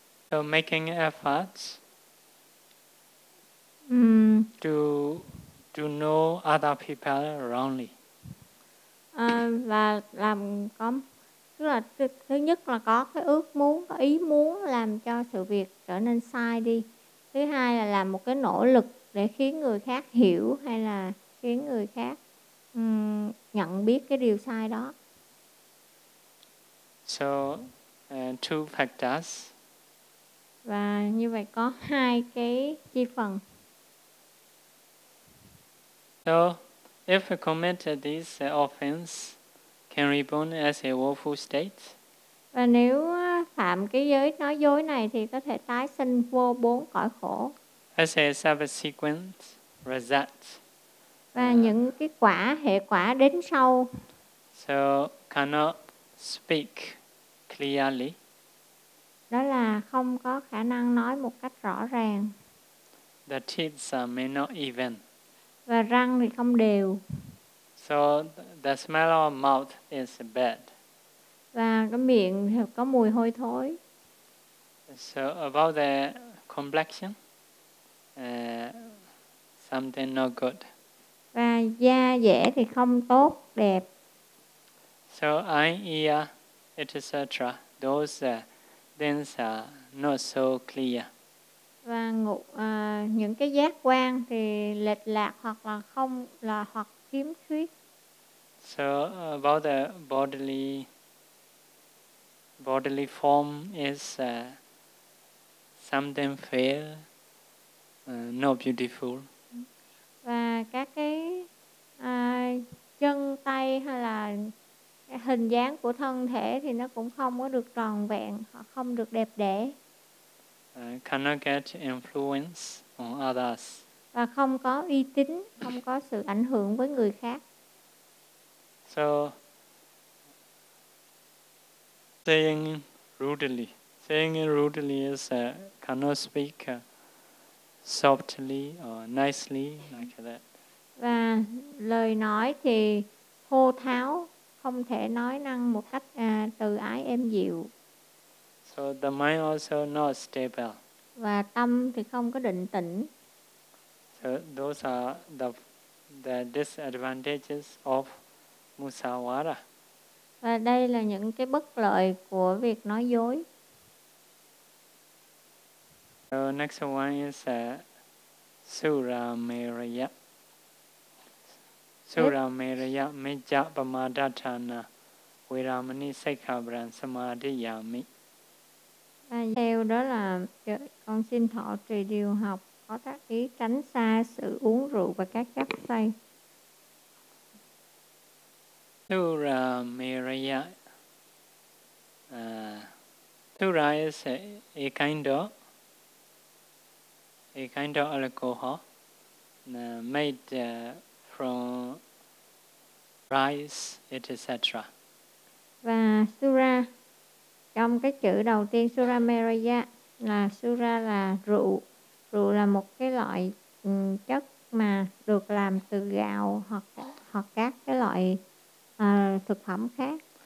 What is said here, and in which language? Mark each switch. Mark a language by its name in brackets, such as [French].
[English] So making efforts to know other people wrongly. [Vietnamese] Và làm có, tức là thứ nhất là có cái ước muốn, có ý muốn làm cho sự việc trở nên sai đi. Thứ hai là làm một cái nỗ lực để khiến người khác hiểu hay là khiến người khác nhận biết cái điều sai đó. [English] So, two factors. [Vietnamese] Và như vậy có hai cái chi phần. [English] So, if you commit this offense, can reborn as a woeful state? [Vietnamese] Và nếu phạm cái giới nói dối này thì có thể tái sinh vô bốn cõi khổ. [English] As a subsequent result. [Vietnamese] Và những cái quả, hệ quả đến sau. [English] So, cannot speak clearly. [Vietnamese] Đó là không có khả năng nói một cách rõ ràng. [English] The teeth may not even. [Vietnamese] Và răng thì không đều. [English] So the smell of mouth is bad. [Vietnamese] Và cái miệng thì có mùi hôi thối. [English] So about the complexion, something not good. [Vietnamese] Và da dẻ thì không tốt, đẹp. [English] So eye, ear, etc. Those things are not so clear. [Vietnamese] Và những cái giác quan thì lệch lạc hoặc là không là hoặc khiếm khuyết. [English] So about the bodily form is something fair, not beautiful. [Vietnamese] Và các cái chân tay hay là cái hình hình dáng của thân thể thì nó cũng không có được tròn vẹn, hoặc không được đẹp đẽ. [English] Cannot get influence on others. [Vietnamese] Và không có uy tín, không có sự ảnh hưởng với người khác. [English] So, saying rudely. Saying rudely is cannot speak softly or nicely like that. [Vietnamese] Và lời nói thì thô tháo, không thể nói năng một cách từ ái êm dịu. [English] So the mind also not stable. [Vietnamese] Và tâm thì không có định tĩnh. [English] So those are the disadvantages of musawara. [Vietnamese] Và đây là những cái bất lợi của việc nói dối. [English] So next one is Suramariya. [Pali] Suramariya mejja pamadatana viramani saikhabran samadhi yami. [Vietnamese] Theo đó là con xin thọ trì điều học có tác ý tránh xa sự uống rượu và các chất say. [Pali] Suramariya. [English] Sura is a kind of alcohol made from rice, etc. [Vietnamese] Và sura, trong cái chữ đầu tiên Suramariya là sura là rượu. Rượu là một cái loại chất mà được làm từ gạo hoặc các cái loại thực phẩm khác.